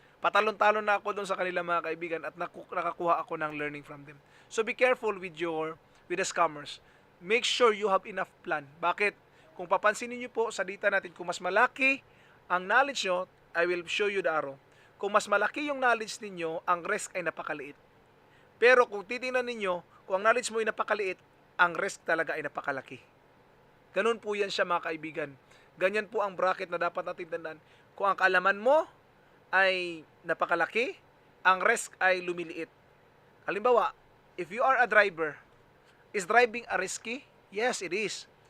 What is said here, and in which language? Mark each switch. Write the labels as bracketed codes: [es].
[tl] Patalon-talon na ako doon sa kanilang mga kaibigan at nakakuha ako ng [en] learning from them. So be careful with the scammers. Make sure you have enough plan. [tl] Bakit? Kung papansinin niyo po sa data natin, kung mas malaki ang knowledge nyo, [en] I will show you the arrow. [tl] Kung mas malaki yung knowledge ninyo, ang risk ay napakaliit. Pero kung titingnan ninyo, kung ang knowledge mo ay napakaliit, ang risk talaga ay napakalaki. Ganun po yan siya mga kaibigan. Ganyan po ang bracket na dapat natin tandaan. Kung ang kaalaman mo ay napakalaki, ang risk ay lumiliit. [en] Halimbawa, if you are a driver, is driving a risky? Yes, it is.